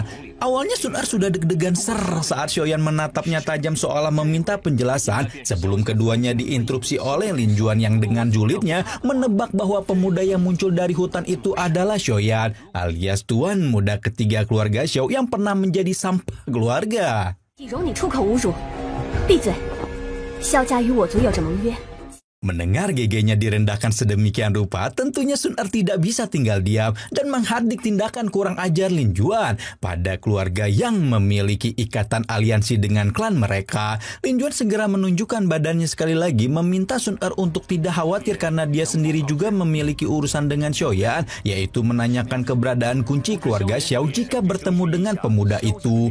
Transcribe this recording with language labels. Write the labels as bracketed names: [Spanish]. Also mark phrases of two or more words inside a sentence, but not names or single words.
[Indonesian] Awalnya Sun Er sudah deg-degan saat Xiaoyan menatapnya tajam seolah meminta penjelasan sebelum keduanya diinterupsi oleh Lin Juan yang dengan julidnya menebak bahwa pemuda yang muncul dari hutan itu adalah Xiaoyan alias tuan muda ketiga keluarga Xiao yang pernah menjadi sampah keluarga. [Chinese] 容你出口侮辱，闭嘴！萧家与我族有着盟约。 [Indonesian] Mendengar GG-nya direndahkan sedemikian rupa, tentunya Sun Er tidak bisa tinggal diam dan menghardik tindakan kurang ajar Lin Juan pada keluarga yang memiliki ikatan aliansi dengan klan mereka. Lin Juan segera menunjukkan badannya sekali lagi meminta Sun Er untuk tidak khawatir karena dia sendiri juga memiliki urusan dengan Xiaoyan, yaitu menanyakan keberadaan kunci keluarga Xiao jika bertemu dengan pemuda itu.